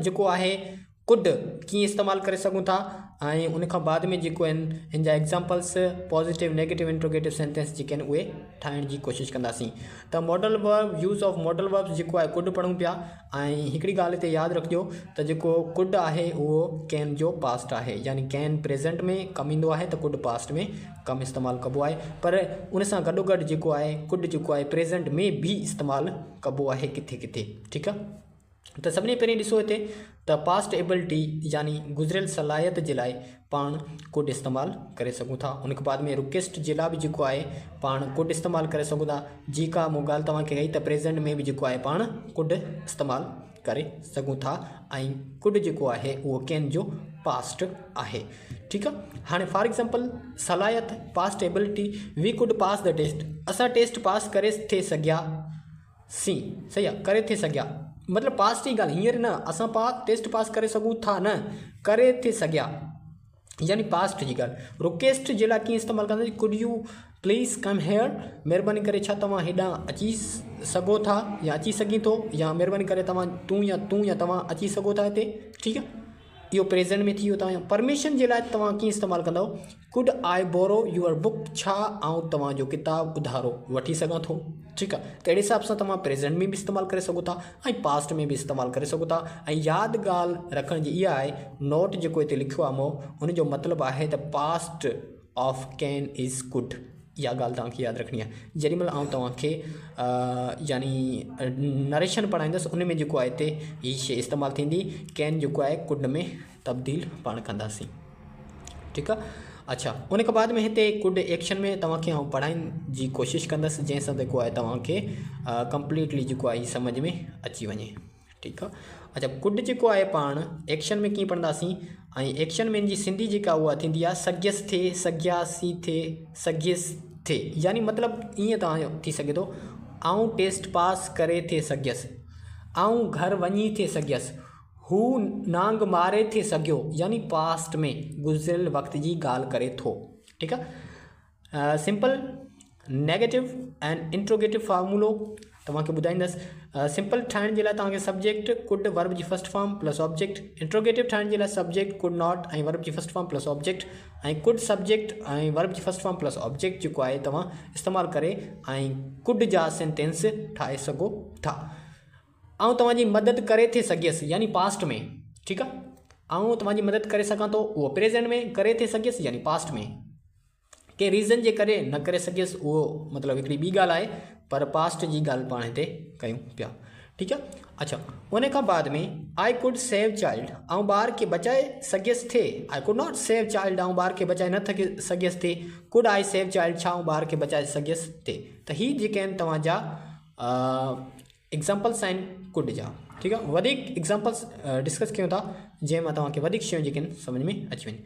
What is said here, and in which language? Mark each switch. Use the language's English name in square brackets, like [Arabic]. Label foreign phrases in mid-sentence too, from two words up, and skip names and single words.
[Sindhi] जेको आहे कुड कीअं इस्तेमालु करे सघूं था ऐं उन खां बाद में जेको आहिनि हिन जा एग्ज़ाम्पल्स [English] positive negative interrogative sentence [Sindhi] जेके आहिनि उहे ठाहिण जी कोशिशि कंदासीं। त [English] modal verb use of modal verb [Sindhi] जेको आहे कुड पढ़ूं पिया ऐं हिकिड़ी ॻाल्हि हिते यादि रखिजो त जेको कुड आहे उहो कैन जो पास्ट आहे, यानी कैन प्रेज़ेंट में कमु ईंदो आहे त कुड पास्ट में कमु इस्तेमालु कबो आहे, पर उन सां गॾोगॾु जेको आहे कुड जेको आहे प्रेज़ेंट में बि इस्तेमालु कबो आहे किथे किथे। ठीकु आहे, त सभिनी पहिरीं ॾिसो हिते त [English] past ability [Sindhi] यानी गुज़िरियल सलाहियत जे लाइ पाण कुड इस्तेमालु करे सघूं था। उन खां बाद में रिक्वेस्ट जे लाइ बि जेको आहे पाण कुड इस्तेमालु करे सघूं था। जी का मूं ॻाल्हि तव्हांखे कई त प्रेज़ेंट में बि जेको आहे पाण कुड इस्तेमालु करे सघूं था ऐं कुड जेको आहे उहो कैन जो पास्ट आहे। ठीकु आहे, हाणे [English] for example [Sindhi] सलाहियत [English] past ability we could pass the test, [Sindhi] असां टेस्ट पास करे थे सघियासीं, सही आहे, करे थे सघिया मतिलबु पास्ट जी ॻाल्हि, हींअर न असां टेस्ट पास करे सघूं था, न करे थे सघिया यानी पास्ट जी ॻाल्हि। रिक्वेस्ट जे लाइ कीअं इस्तेमालु कंदासीं, [English] could you please come here, [Sindhi] महिरबानी करे छा तव्हां हेॾां अची सघो था या अची सघी थो, या महिरबानी करे तूं या तव्हां अची सघो था हिते। ठीकु आहे, इहो प्रेज़ेंट में थी वियो। तव्हां परमिशन जे लाइ तव्हां कीअं इस्तेमालु कंदव, [English] could I borrow your book, [Sindhi] छा आउं तव्हांजो किताबु उधारो वठी सघां थो। ठीकु आहे, त अहिड़े हिसाब सां तव्हां प्रेज़ेंट में बि इस्तेमालु करे सघो था ऐं पास्ट में बि इस्तेमालु करे सघो था। ऐं यादि ॻाल्हि रखण जी इहा आहे, नोट जेको हिते लिखियो आहे मूं उनजो मतिलबु आहे त [English] past of can is could, [Sindhi] इहा ॻाल्हि तव्हांखे यादि रखणी आहे। जेॾी महिल आउं तव्हांखे यानी नरेशन पढ़ाईंदुसि उन में जेको आहे हिते हीअ शइ इस्तेमालु थींदी, कैन जेको आहे कुड में तब्दील पाण कंदासीं। ठीकु आहे, अच्छा उन खां बाद में हिते [English] could action [Sindhi] में तव्हांखे आउं पढ़ाइण जी कोशिशि कंदुसि जंहिंसां जेको आहे तव्हांखे कंप्लीटली जेको आहे सम्झ में अची वञे। ठीकु आहे, अच्छा कुड जेको आहे पाण एक्शन में कीअं पढ़ंदासीं ऐं एक्शन में जी सिंधी जेका उहा थींदी आहे सॻियसि थे, सॻियासीं थे, सॻियसि थे, यानी मतिलबु ईअं तव्हांजो थी सघे थो, आउं टेस्ट पास करे थे सॻियसि, आउं घरु वञी थे सॻियसि, हू नांग मारे थे सघियो, यानी पास्ट में गुज़िरियल वक़्त जी ॻाल्हि करे थो। ठीकु आहे, [English] simple negative and interrogative [Sindhi] फार्मूलो तव्हांखे ॿुधाईंदुसि। सिंपल ठाहिण जे लाइ तव्हांखे [English] subject could verb [Sindhi] जी [English] first form plus object, [Sindhi] इंट्रोगेटिव ठाहिण जे लाइ [English] subject could not [Sindhi] ऐं वर्ब जी [English] first form plus object, [Sindhi] ऐं [English] could subject [Sindhi] ऐं वर्ब जी [English] first form plus object [Sindhi] जेको आहे तव्हां इस्तेमालु करे ऐं कुड जा सेंटेंस ठाहे सघो था। ऐं तव्हांजी मदद करे थे सघियसि यानी पास्ट में। ठीकु आहे, ऐं तव्हांजी मदद करे सघां थो उहो प्रेज़ेंट में, करे थे सघियसि यानी पास्ट में, के रीज़न जे करे न करे सघियसि उहो मतिलबु हिकिड़ी ॿी ॻाल्हि आहे, पर पास्ट जी ॻाल्हि पाण हिते कयूं पिया। ठीकु आहे, अच्छा उन खां बाद में [English] I could save child, [Sindhi] ऐं ॿार खे बचाए सघियसि थे, [English] I could not save child, [Sindhi] ऐं ॿार खे बचाए न सघियसि थे, [English] could I save child, [Sindhi] छा ॿार खे बचाए सघियसि थे। त हीअ जेके आहिनि तव्हांजा एग्ज़ाम्पल्स आहिनि कुड जा। ठीकु आहे, वधीक एग्ज़ाम्पल्स डिस्कस कयूं था जंहिंमां तव्हांखे वधीक शयूं जेके आहिनि सम्झ में अची वञे।